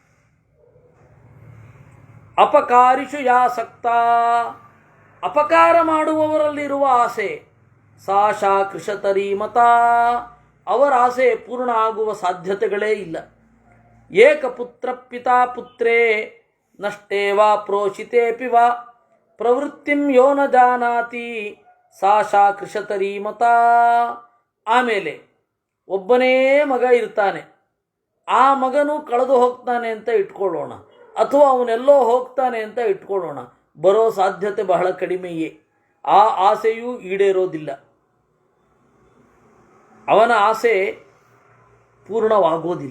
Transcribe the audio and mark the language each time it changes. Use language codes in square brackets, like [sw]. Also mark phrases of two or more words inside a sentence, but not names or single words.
[sa] ಅಪಕಾರಿಷು ಯಾಸಕ್ತ, [kn] ಅಪಕಾರ ಮಾಡುವವರಲ್ಲಿರುವ ಆಸೆ. [sa] ಸಾಶಾ ಕೃಶತರೀಮತ, [kn] ಅವರ ಆಸೆ ಪೂರ್ಣ ಆಗುವ ಸಾಧ್ಯತೆಗಳೇ ಇಲ್ಲ. [sa] ಏಕಪುತ್ರ ಪಿತಾ ಪುತ್ರೇ ನಷ್ಟೇ ವಾ ಪ್ರೋಷಿತೇಪಿ ವಾ ಪ್ರವೃತ್ತಿಂ ಯೋ ನ ಜಾನಾತಿ ಸಾಶಾ ಕೃಶತರೀಮತ. [kn] ಆಮೇಲೆ ಒಬ್ಬನೇ ಮಗ ಇರ್ತಾನೆ, ಆ ಮಗನು ಕಳೆದು ಹೋಗ್ತಾನೆ ಅಂತ ಇಟ್ಕೊಳ್ಳೋಣ, ಅಥವಾ ಅವನೆಲ್ಲೋ ಹೋಗ್ತಾನೆ ಅಂತ ಇಟ್ಕೊಳ್ಳೋಣ, ಬರೋ ಸಾಧ್ಯತೆ ಬಹಳ ಕಡಿಮೆಯೇ. ಆ ಆಸೆಯೂ ಈಡೇರೋದಿಲ್ಲ. ಅವನ ಆಸೆ ಪೂರ್ಣವಾಗೋದಿಲ್ಲ.